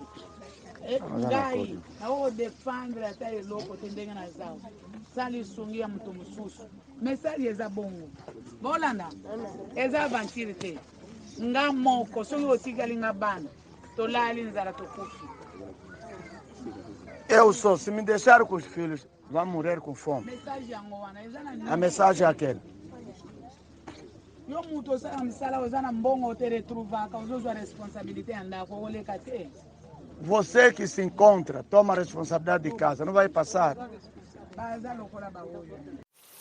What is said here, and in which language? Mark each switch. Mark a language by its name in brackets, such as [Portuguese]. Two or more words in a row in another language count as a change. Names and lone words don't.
[Lingala] Ngai na o defendre ata eloko te ndenge na zao sali sungi ya mutu mususu mesali eza bongo bolanda eza aventure te nga moko soki otikali nga bana tolali nzala tokufi. [Portuguese] Eu sou, se me deixar com os filhos, vão morrer com fome. A mensagem é aquela. [Lingala] Yo mutu osala msala oza na mbongo te retrouvaka ozozwa responsabilité ya ndako oleka te. [Portuguese] Você que se encontra, toma a responsabilidade de casa, não vai passar.